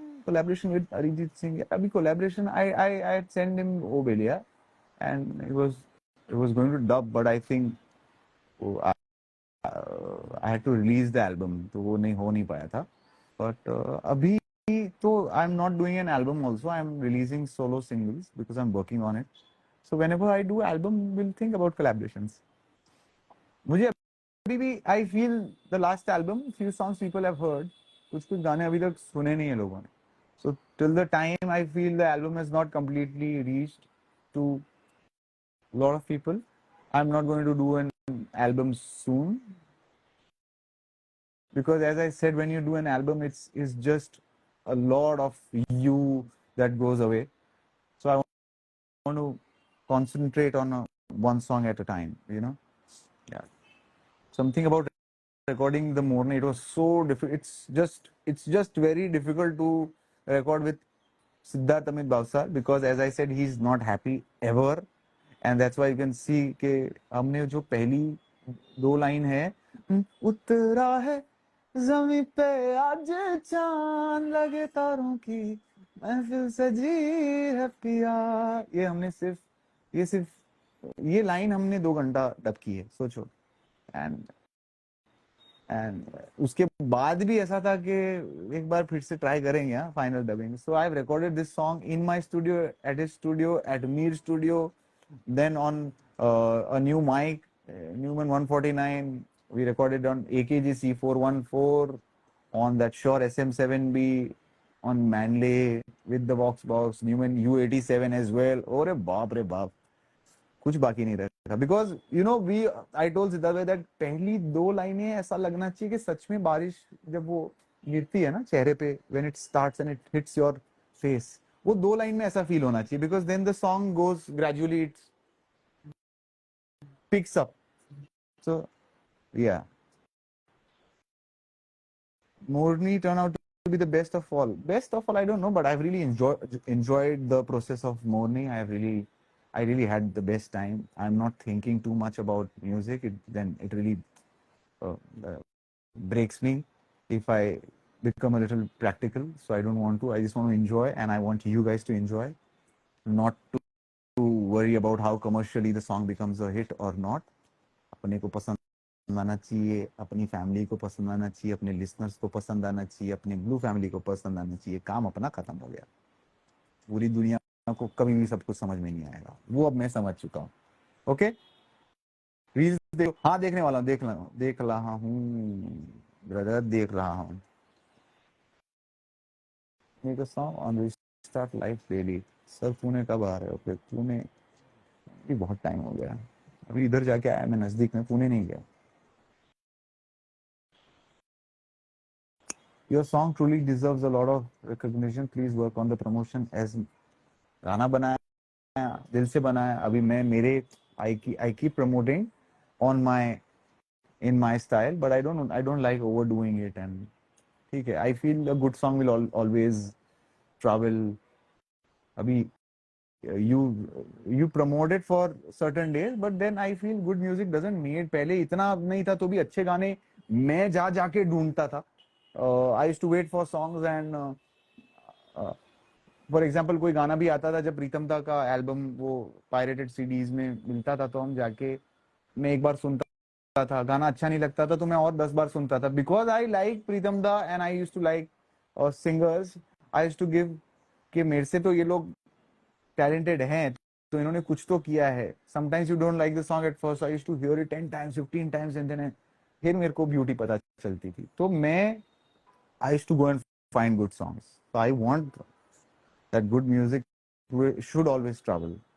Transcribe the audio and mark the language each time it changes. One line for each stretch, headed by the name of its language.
English: Collaboration with Arijit Singh.
Hindi: अभी
English: collaboration, I sent him Obelia, and it was going to dub, but I think I, I had to release the album,
Hindi: तो वो नहीं हो नहीं पाया था.
English: But अभी तो I'm not doing an album also. I'm releasing solo singles because I'm working on it. So whenever I do album, we'll think about collaborations.
Hindi: मुझे अभी भी
English: I feel the last album, few songs people have heard,
Hindi: कुछ गाने अभी तक सुने नहीं है लोगों ने.
English: So till the time I feel the album has not completely reached to a lot of people, I'm not going to do an album soon. Because as I said, when you do an album, it's just a lot of you that goes away. So I want to concentrate on one song at a time, you know. Yeah. Something about recording the Morning, it was so difficult. It's just very difficult to record with Siddharth Amit Bhavsar, because as I said, he's not happy ever.
Hindi: And that's why you can see कि हमने जो पहली 2 line है, उतरा है जमी पे आज चांद लगे तारों की महफिल सजी है पिया, ये लाइन हमने 2 घंटा डब की है, सोचो. एंड एंड उसके बाद भी ऐसा था कि एक बार फिर से ट्राई करेंगे final dubbing.
English: So I have recorded this song in my studio, at his studio, at Mir studio, then on a new mic, Newman 149. We recorded on AKG C414, on that Shure SM7B, on Manley with the Vox box, Newman U87 as well.
Hindi: अरे बाप रे बाप, कुछ बाकी नहीं रहा.
English: because you know we I told Siddharth that
Hindi: पहली दो लाइनें ऐसा लगना चाहिए कि सच में बारिश जब वो गिरती है ना चेहरे पे,
English: when it starts and it hits your face,
Hindi: वो दो लाइन में ऐसा फील होना चाहिए,
English: Because then the song goes gradually, it picks up. So yeah, Morni turned out to be the best of all. Best of all, I don't know, but I've really enjoyed the process of Morni. I really had the best time. I'm not thinking too much about music. Then it really uh, uh, breaks me if I become a little practical. So I don't want to. I just want to enjoy, and I want you guys to enjoy, not to worry about how commercially the song becomes a hit or not.
Hindi: अपने को पसंद आना चाहिए, अपनी family को पसंद आना चाहिए, अपने लिसनर्स को पसंद आना चाहिए, अपने ब्लू फैमिली को पसंद आना चाहिए. काम अपना खत्म हो गया. पूरी दुनिया को कभी भी सब कुछ समझ में नहीं आएगा, वो अब मैं समझ चुका हूँ. ओके, रील्स देखो. हाँ, देखने वाला हूँ, देख रहा हूँ ब्रदर, देख रहा हूँ.
English: Make a song on restart life daily.
Hindi: Sir Pune कब आ रहे हो? फिर पुणे भी बहुत टाइम हो गया, अभी इधर जाके आया मैं, नजदीक में, पुणे नहीं गया.
English: Your song truly deserves a lot of recognition. Please work on the promotion.
Hindi: As गाना बनाया, दिल से बनाया. अभी मैं मेरे
English: I keep promoting on my in my style, but I don't like overdoing it. And
Hindi: ठीक है,
English: I feel a good song will always travel.
Hindi: अभी
English: you promote it for certain days, but then I feel good music doesn't need.
Hindi: पहले इतना नहीं था तो भी अच्छे गाने मैं जाके ढूंढता था.
English: I used to wait for songs and for example
Hindi: कोई गाना भी आता था, जब प्रीतम दा का एल्बम वो पायरेटेड सीडीज में मिलता था, तो हम जाके, मैं एक बार सुनता था, गाना अच्छा नहीं लगता था तो मैं और 10 बार सुनता था,
English: Because I like Pritam da and I used to like singers. I used to give
Hindi: कि मेरे से तो ये लोग टैलेंटेड हैं, तो इन्होंने कुछ तो किया है.
English: sometimes you don't like the song at first, I used to hear it 10 times 15 times and then
Hindi: फिर मेरे को ब्यूटी पता चलती थी. तो मैं
English: I used to go and find good songs. So I want that good music should always travel.